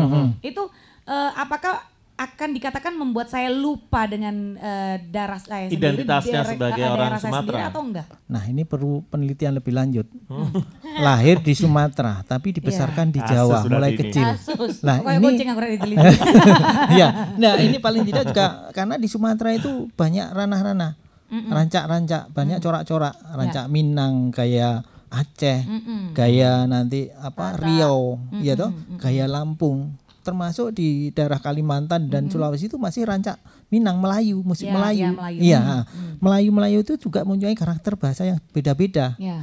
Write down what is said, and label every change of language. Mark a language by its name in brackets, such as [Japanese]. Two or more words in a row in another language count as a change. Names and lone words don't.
[Indonesian] Itu apakah akan dikatakan membuat saya lupa dengan daerah saya sendiri, Identitasnya sebagai orang daerah saya Sumatera. sendiri atau enggak? Nah, ini perlu penelitian lebih lanjut. Lahir di Sumatera tapi dibesarkan di Jawa Asus mulai berarti ini. kecil. Kasus. Nah, Pokoknya ini kucing aku udah diteliti. ya. Nah, ini paling tidak juga karena di Sumatera itu banyak ranah-ranah, rancak-rancak, banyak corak-corak, rancak Minang kayak Aceh, gaya nanti Riau, ya toh, gaya Lampung, termasuk di daerah Kalimantan dan Sulawesi itu masih rancak Minang, Melayu, musik Ya, Melayu. ya, Melayu. Iya, Melayu itu juga mempunyai karakter bahasa yang beda-beda. Ya.